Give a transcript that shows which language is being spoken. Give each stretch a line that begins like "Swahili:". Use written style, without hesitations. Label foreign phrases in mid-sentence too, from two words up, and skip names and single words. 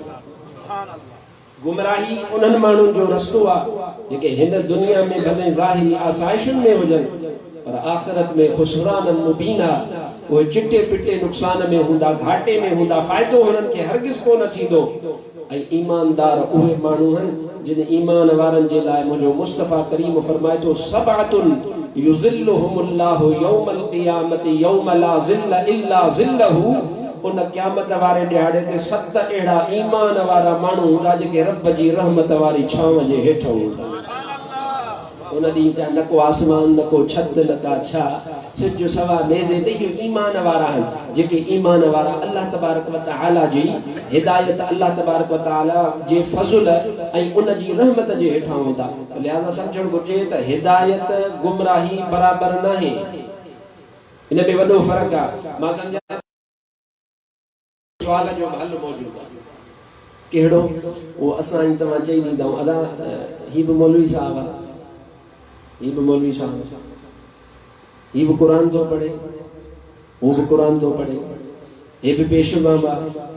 Sindhi: गुमराही उन्हनि माण्हुनि जो रस्तो आहे जेके हिन दुनिया में भले ज़ाहिरी आसाइशुनि में हुजनि पर आख़िरत में
Arabic: خسران مبين
Sindhi: आहे। उहे चिटे पिटे नुक़सान में हूंदा, घाटे में हूंदा, फ़ाइदो हुननि खे हरगिज़ कोन थींदो। ऐं ईमानदार उहे माण्हू आहिनि जिन ईमान वारनि जे लाइ मुंहिंजो मुस्तफ़ा करीम फरमाए थो
Arabic: سبعة يظلهم الله يوم القيامة يوم لا ظل إلا ظله.
Sindhi: उन क़यामत वारे ॾिहाड़े ते 7 अहिड़ा ईमान वारा माण्हू हूंदा जेके रब जी रहमत वारी छांव जे हेठि हूंदा। उन ॾींहुं जा न को आसमान न को छत न का छा सिज सवा नेज़े ते इहे ईमान वारा आहिनि जेके ईमान वारा
Arabic: الله تبارك وتعالى
Sindhi: जी हिदायत,
Arabic: الله تبارك وتعالى
Sindhi: जे फज़ल ऐं उन जी रहमत जे हेठां हूंदा। लिहाज़ा सम्झणु घुरिजे त हिदायत गुमराही बराबरि नाहे, इन में वॾो फ़र्क़ु आहे। मां सम्झां सवाल जो हल मौजूद आहे कहिड़ो उहो असां ई तव्हां चई ॾींदा अदा ही बि मौलवी साहब आहे, ही बि मौलवी साहब, ही बि क़ुरान थो पढ़े,
Urdu: وہ بھی قرآن تو پڑھے، یہ بھی پیشوا